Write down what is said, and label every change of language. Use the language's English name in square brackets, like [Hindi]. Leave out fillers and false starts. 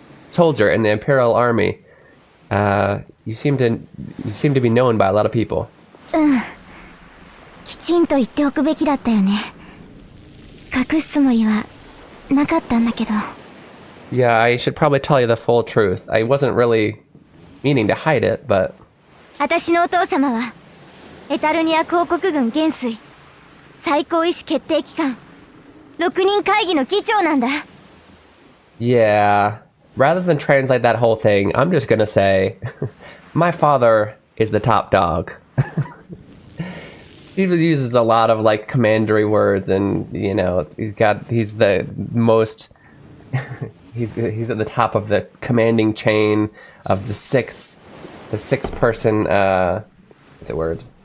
[English] Soldier in the Imperial Army, you seem to be known by a lot of people. [Japanese] きちんと言っておくべきだったよね。隠すつもりはなかったんだけど。 [English] Yeah, I should probably tell you the full truth. I wasn't really meaning to hide it, but... [Japanese] 私のお父様はエタルニア公国軍元帥最高意思決定機関6人会議の議長なんだ。 [English] Yeah, rather than translate that whole thing, I'm just gonna say my father is the top dog. He uses a lot of like commandery words, and you know he's the most he's at the top of the commanding chain of the six person what's the word?